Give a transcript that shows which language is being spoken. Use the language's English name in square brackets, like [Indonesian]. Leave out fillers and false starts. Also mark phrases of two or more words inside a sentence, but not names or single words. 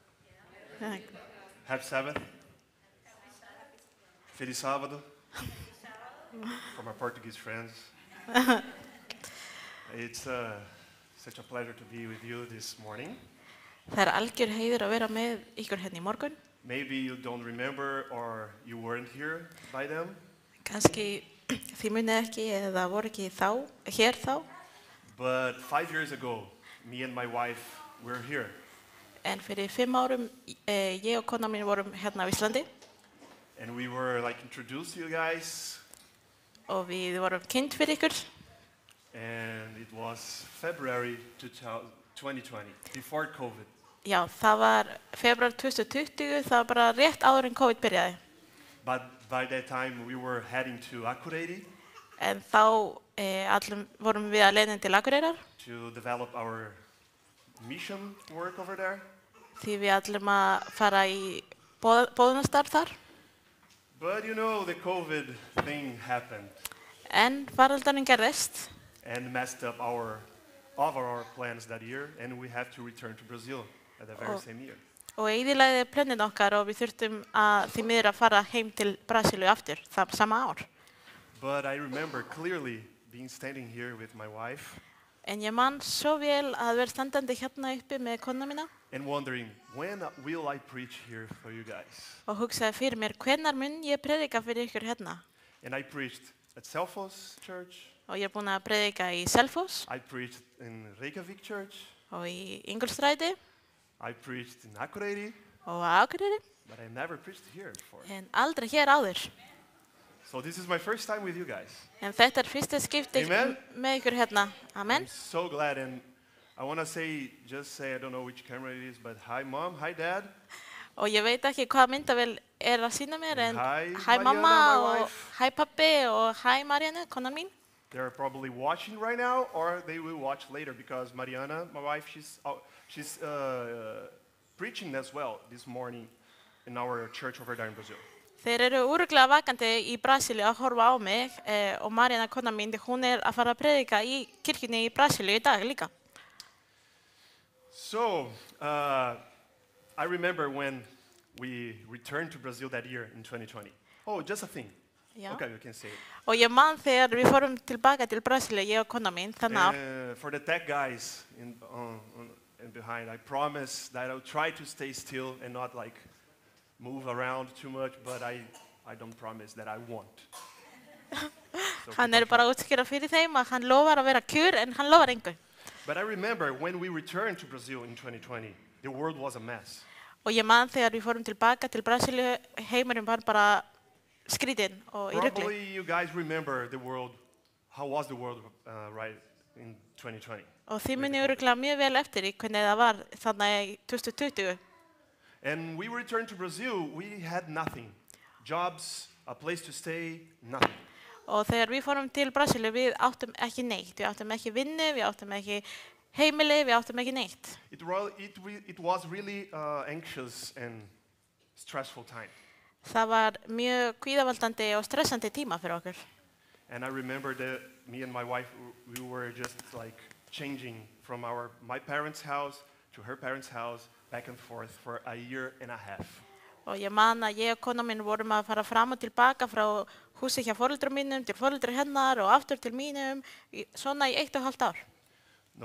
[English] Happy Sabbath. [Portuguese] Feliz sábado. [English] For my Portuguese friends. It's such a pleasure to be with you this morning. [Icelandic] Það algjör heiður að vera með ykkur hérna í morgun. [English] Maybe you don't remember or you weren't here by them. [Icelandic] Kannski þið munið ekki eða voru ekki hér þá. [English] But 5 years ago, me and my wife were here. [Icelandic] En fyrir 5 árum ég og kona mín vorum hérna á Íslandi. [English] And we were like introduced to you guys. [Icelandic] Og við vorum kynnt fyrir ykkur. [English] And it was February 2020, before COVID. [Icelandic] Já, það var febrúar 2020, það var bara rétt áður en COVID byrjaði. [English] But by that time we were heading to Akureyri. [Icelandic] En þá allir vorum við að leiðin til Akureyrar. [English] To develop our mission work over there. [Icelandic] Því við allir að fara í boðunastarf þar. [English] But you know, the COVID thing happened. [Icelandic] En faraldurinn gerðist. [English] And messed up all of our plans that year, and we have to return to Brazil at the very same year. [Icelandic] Og eyðilagði plönin okkar og við þurftum því miður að fara heim til Brasilíu aftur það sama ár. [English] But I remember clearly being standing here with my wife. [Icelandic] En ég man svo vel að vera standandi hérna uppi með kona mína. [English] And wondering, when will I preach here for you guys? [Icelandic] Og hugsaði fyrir mér, hvenær mun ég predika fyrir ykkur hérna? [English] And I preached at Selfoss Church. [Icelandic] Og ég búin að predika í Selfoss. [English] I preached in Reykjavik Church. [Icelandic] Og í Ingólfsstræti. [English] I preached in Akureyri. [Icelandic] Og á Akureyri. [English] But I never preached here before. [Icelandic] En aldrei hér áður. [English] So this is my first time with you guys. [Icelandic] En þetta fyrsta skipti með ykkur hérna. [English] Amen. I'm so glad, and I want to just say, I don't know which camera it is, but hi mom, hi dad. [Icelandic] Og ég veit ekki hvað myndavél að sína mér, en hi mamma og hi pappi og hi Marianne, konan mín. [English] They're probably watching right now, or they will watch later, because Mariana, my wife, she's preaching as well this morning in our church over there in Brazil. [Icelandic] Þeir eru örugglega vakandi í Brasilíu að horfa á mig og Mariana, konan mín, hún að fara að predika í kirkjunni í Brasilíu í dag líka. [English] So, I remember when we returned to Brazil that year in 2020. Oh, just a thing. [Icelandic] Já. [English] Okay, you can say it. [Icelandic] Og ég man þegar við fórum tilbaka til Brasilíu, ég og konan mín, þannig ár. [English] For the tech guys in behind, I promise that I'll try to stay still and not like move around too much, but I don't promise that I won't. [Icelandic] Hann bara að útskýra fyrir þeim að hann lofar að vera kjur, en hann lofar engu. [English] But I remember when we returned to Brazil in 2020, the world was a mess. [Icelandic] Og ég man þegar við fórum tilbaka til Brasilíu, heimurinn var bara skrítinn og í rugli. [English] Probably you guys remember the world, how was the world right in 2020? [Icelandic] Og þið munið örugglega mjög vel eftir í hvernig það var þannig í 2020. [English] And we returned to Brazil, we had nothing. Jobs, a place to stay, nothing. [Icelandic] Og þegar við fórum til Brasilíu, við áttum ekki neitt. Við áttum ekki vinnu, við áttum ekki heimili, við áttum ekki neitt. [English] It was really anxious and stressful time. [Icelandic] Það var mjög kvíðavaldandi og stressandi tíma fyrir okkur. [English] And I remember that me and my wife, we were just like changing from my parents' house to her parents' house, back and forth for a year and a half. [Icelandic] Og ég man að ég og konan mín vorum að fara fram og tilbaka frá húsi hjá foreldrum mínum til foreldra hennar og aftur til mínum, svona í 1,5 ár.